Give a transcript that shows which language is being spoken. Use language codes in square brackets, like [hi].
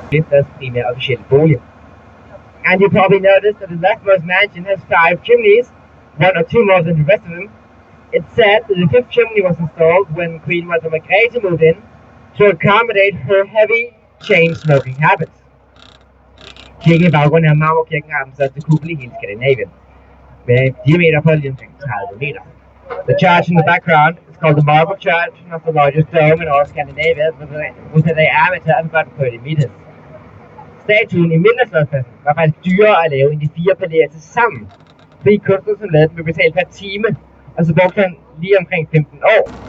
[en] That's female official volume. And you probably noticed that the leftmost mansion has 5 chimneys, 1 or 2 more than the rest of them. It's said that the 5th chimney was installed when Queen Mother Margrethe moved in to accommodate her heavy chain smoking habits. [da] Kirken i baggrunden af Marmorkirken har den største kuppel i hele Skandinavien, med en diameter på lige omkring 30 meter. [en] The church in the background is called the Marble Church, and it's the largest dome in all Scandinavia, with a diameter of about 30 meters. [da] Statuen i Middelslotspladsen var faktisk dyrere at lave end de 4 palæer til sammen, fordi kunstneren, som lavede den, blev betalt per time, og så brugte han lige omkring 15 år.